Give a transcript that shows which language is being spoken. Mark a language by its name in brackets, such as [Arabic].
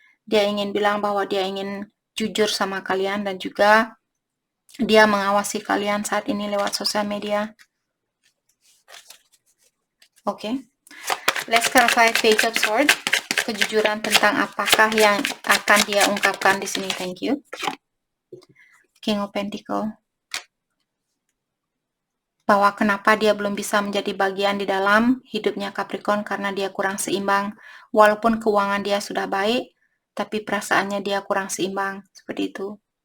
[Indonesian] Dia ingin bilang bahwa dia ingin jujur sama kalian dan juga dia mengawasi kalian saat ini lewat sosial media. Oke. [English] Let's clarify Page of Swords. [Indonesian] Kejujuran tentang apakah yang akan dia ungkapkan di sini. [English] Thank you. [Indonesian] King of Pentacles. Bahwa kenapa dia belum bisa menjadi bagian di dalam hidupnya Capricorn karena dia kurang seimbang. Walaupun keuangan dia sudah baik, tapi perasaannya dia kurang seimbang. Seperti itu.